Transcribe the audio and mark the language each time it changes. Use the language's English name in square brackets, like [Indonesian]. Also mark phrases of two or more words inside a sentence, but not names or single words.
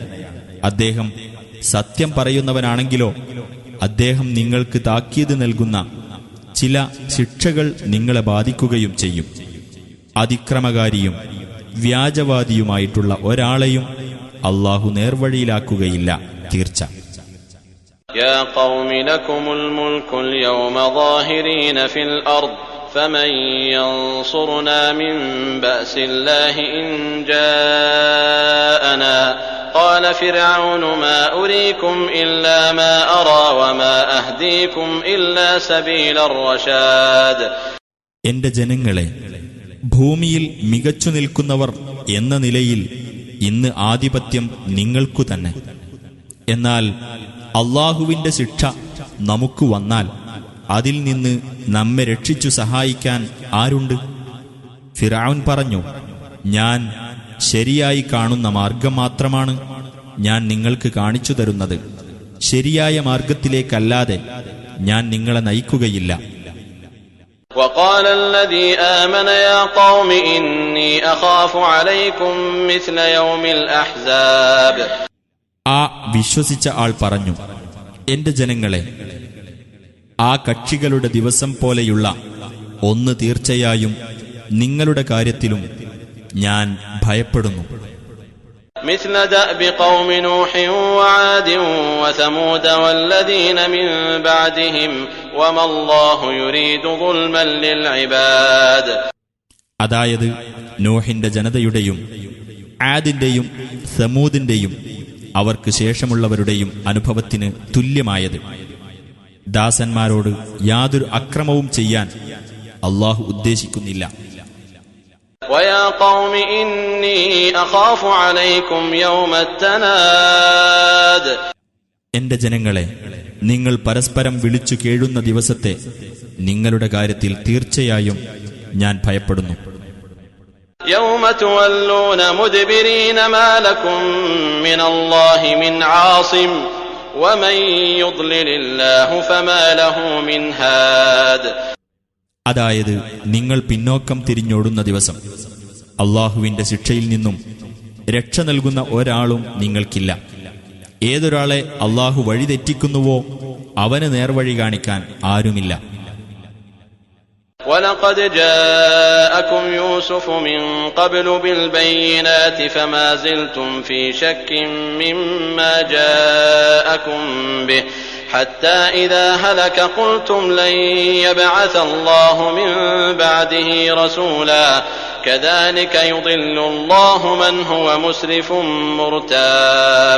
[Malayalam] അദ്ദേഹം സത്യം പറയുന്നവനാണെങ്കിലോ അദ്ദേഹം നിങ്ങൾക്ക് താക്കീത് നൽകുന്ന ചില ശിക്ഷകൾ നിങ്ങളെ ബാധിക്കുകയും ചെയ്യും. അതിക്രമകാരിയും വ്യാജവാദിയുമായിട്ടുള്ള ഒരാളെയും അല്ലാഹു നേർവഴിയിലാക്കുകയില്ല, തീർച്ച. [Arabic] يا قوم لكم الملك اليوم ظاهرين في الأرض فمن ينصرنا من بأس الله إن جاءنا قال فرعون ما أريكم إلا ما أرى وما أهديكم إلا سبيل الرشاد. [Malayalam] എന്റെ ജനങ്ങളെ, ഭൂമിയിൽ മികച്ചു നിൽക്കുന്നവർ എന്ന നിലയിൽ ഇന്ന് ആധിപത്യം നിങ്ങൾക്കു തന്നെ. എന്നാൽ അല്ലാഹുവിന്റെ ശിക്ഷ നമുക്ക് വന്നാൽ അതിൽ നിന്ന് നമ്മെ രക്ഷിച്ചു സഹായിക്കാൻ ആരുണ്ട്? ഫിർഔൻ പറഞ്ഞു, ഞാൻ ശരിയായി കാണുന്ന മാർഗം മാത്രമാണ് ഞാൻ നിങ്ങൾക്ക് കാണിച്ചു തരുന്നത്. ശരിയായ മാർഗത്തിലേക്കല്ലാതെ ഞാൻ നിങ്ങളെ നയിക്കുകയില്ല. [Arabic] وقال الذي آمن يا قوم إني أخاف عليكم مثل يوم الأحزاب. [Malayalam] ആ വിശ്വസിച്ച ആൾ പറഞ്ഞു, എന്റെ ജനങ്ങളെ, ആ കക്ഷികളുടെ ദിവസം പോലെയുള്ള ഒന്ന് തീർച്ചയായും നിങ്ങളുടെ കാര്യത്തിലും ഞാൻ ഭയപ്പെടുന്നു. [Arabic] مثل دأب قوم نوح وعاد وثمود والذين من بعدهم وما الله يريد ظلما للعباد. [Malayalam] അതായത് നോഹിന്റെ ജനതയുടെയും ആദിന്റെയും സമൂദിന്റെയും അവർക്ക് ശേഷമുള്ളവരുടെയും അനുഭവത്തിന് തുല്യമായത്. ദാസന്മാരോട് യാതൊരു അക്രമവും ചെയ്യാൻ അല്ലാഹു ഉദ്ദേശിക്കുന്നില്ല. [Arabic] ويا قوم إني أخاف عليكم يوم التناد. [Malayalam] എന്റെ ജനങ്ങളെ, നിങ്ങൾ പരസ്പരം വിളിച്ചു കേഴുന്ന ദിവസത്തെ നിങ്ങളുടെ കാര്യത്തിൽ തീർച്ചയായും ഞാൻ ഭയപ്പെടുന്നു. [Arabic] يوم تولون مدبرين ما لكم من الله من عاصم ومن يضلل الله فما له من هاد. [Malayalam] അതായത് നിങ്ങൾ പിന്നോക്കം തിരിഞ്ഞോടുന്ന ദിവസം അല്ലാഹുവിന്റെ ശിക്ഷയിൽ നിന്നും രക്ഷ നൽകുന്ന ഒരാളും നിങ്ങൾക്കില്ല. ഏതൊരാളെ അല്ലാഹു വഴിതെറ്റിക്കുന്നുവോ അവന് നേർവഴി കാണിക്കാൻ ആരുമില്ല. [Arabic] وَلَقَدْ جَاءَكُمْ يُوسُفُ مِنْ قَبْلُ بِالْبَيِّنَاتِ فَمَا زِلْتُمْ فِي شَكٍّ مِّمَّا جَاءَكُمْ بِهِ حَتَّى إِذَا هَلَكَ قُلْتُمْ لَنْ يَبْعَثَ اللَّهُ مِنْ بَعْدِهِ رَسُولًا كَذَلِكَ يُضِلُّ اللَّهُ مَنْ هُوَ مُسْرِفٌ مُرْتَابٌ.